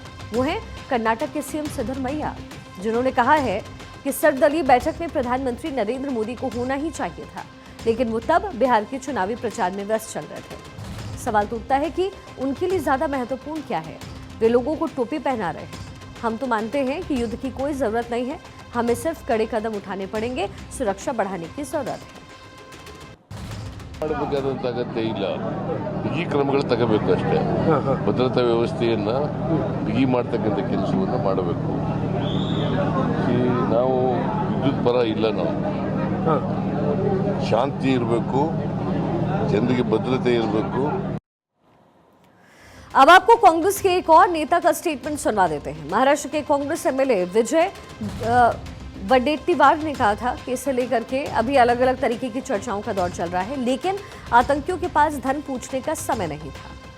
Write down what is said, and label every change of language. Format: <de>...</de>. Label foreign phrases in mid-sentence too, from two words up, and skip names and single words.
<hi>वो हैं कर्नाटक के सीएम सिद्धरमैया, जिन्होंने कहा है कि सर्वदलीय बैठक में प्रधानमंत्री नरेंद्र मोदी को होना ही चाहिए था, लेकिन वो तब बिहार के चुनावी प्रचार में व्यस्त चल रहे थे। सवाल तो उठता है कि उनके लिए ज्यादा महत्वपूर्ण क्या है? वे लोगों को टोपी पहना रहे हैं। हम तो मानते हैं कि युद्ध की कोई जरूरत नहीं है, हमें सिर्फ कड़े कदम उठाने पड़ेंगे, सुरक्षा बढ़ाने की जरूरत है।</hi> <kn>ಮಾಡಬೇಕಾದಂತ ಅಗತ್ಯ ಇಲ್ಲ, ಬಿಗಿ ಕ್ರಮಗಳು ತಗೋಬೇಕು ಅಷ್ಟೇ. ಭದ್ರತಾ ವ್ಯವಸ್ಥೆಯನ್ನ ಬಿಗಿ ಮಾಡ್ತಕ್ಕಂಥ ಕೆಲಸವನ್ನು ಮಾಡಬೇಕು. ನಾವು ವಿದ್ಯುತ್ ಪರ ಇಲ್ಲ, ನಾವು ಶಾಂತಿ ಇರಬೇಕು, ಜನರಿಗೆ ಭದ್ರತೆ ಇರಬೇಕು.</kn> <hi>अब आपको कांग्रेस के एक और नेता का स्टेटमेंट सुनवा देते हैं। महाराष्ट्र के कांग्रेस एमएलए विजय वडेट्टीवार ने कहा था कि इसे लेकर के अभी अलग अलग तरीके की चर्चाओं का दौर चल रहा है, लेकिन आतंकियों के पास धन पूछने का समय नहीं था।</hi>